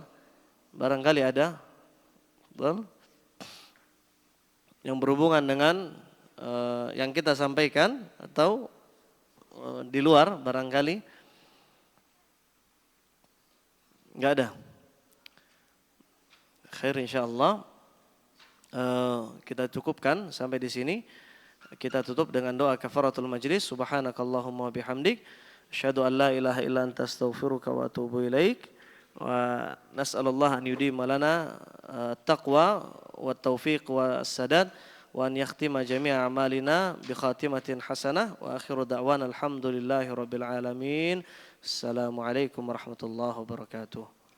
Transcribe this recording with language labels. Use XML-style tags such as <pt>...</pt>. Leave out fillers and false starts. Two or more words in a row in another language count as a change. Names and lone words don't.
<id>Barangkali ada yang berhubungan dengan yang kita sampaikan, atau di luar barangkali. Enggak ada.</id> <ar>خير، إن شاء الله.</ar> <id>Kita cukupkan sampai di sini. Kita tutup dengan doa</id> <ar>كفارة المجلس. سبحانك اللهم وبحمدك أشهد أن لا إله إلا أنت أستغفرك وأتوب إليك. ونسأل الله أن يديم لنا التقوى والتوفيق والسداد وأن يختم جميع أعمالنا بخاتمة حسنة وآخر دعوانا الحمد لله رب العالمين. السلام عليكم ورحمة الله وبركاته.</ar>